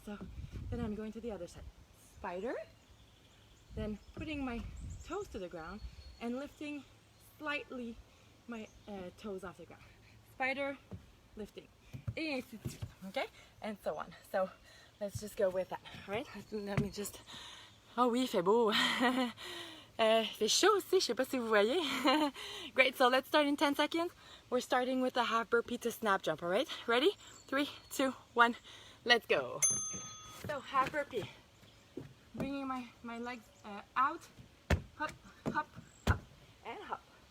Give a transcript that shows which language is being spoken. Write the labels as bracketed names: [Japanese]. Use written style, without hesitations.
[English] So then I'm going to the other side. Spider, then putting my toes to the ground and lifting slightly my toes off the ground. Spider, lifting, et ainsi de suite, okay? And so on. So let's just go with that, all right? [French] Let me just... Oh oui, il fait beau. Il fait chaud aussi, je sais pas si vous voyez. [English] Great, so let's start in 10 seconds. We're starting with a half burpee to snap jump, all right? Ready? 3, 2, 1, let's go. So half burpee. Bringing my legs out, hop, hop, hop, and hop.